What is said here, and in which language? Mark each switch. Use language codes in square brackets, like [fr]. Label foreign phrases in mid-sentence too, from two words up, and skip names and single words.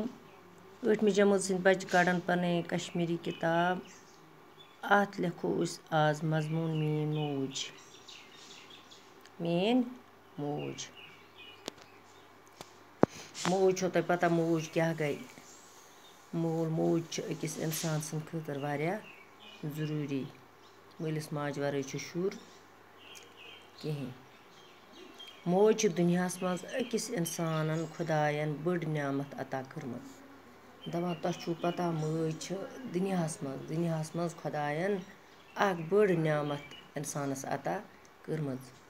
[ks] 8वीं जमात सिंध बच्चे कड़न पने कश्मीरी किताब आत लिखो उस आज मजमून मीन मौज छो तय पता मौज क्या गई मोल मौज अकिस इंसान सं खतर वारिया जरूरी मलिस माज वरै शुर कहीं मौज दुनियास मज अकिस इंसानन खुदायन बड़ नियामत अता कर्मत दपान तह पता मौज दुनियास मज खुदायन अख बड़ नियामत इंसानस अता कर्मत